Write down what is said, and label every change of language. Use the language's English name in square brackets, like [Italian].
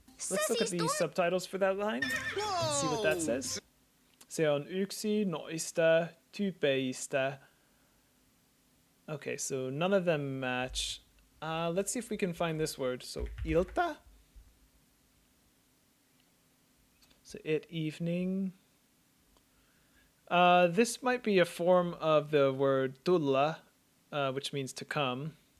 [English] Let's look at the subtitles for that line. See what that says. [Finnish] Se on yksi noista tyypeistä. [English] Okay, so none of them match. Let's see if we can find this word. So ilta. So it, evening. This might be a form of the word tulla, which means to come.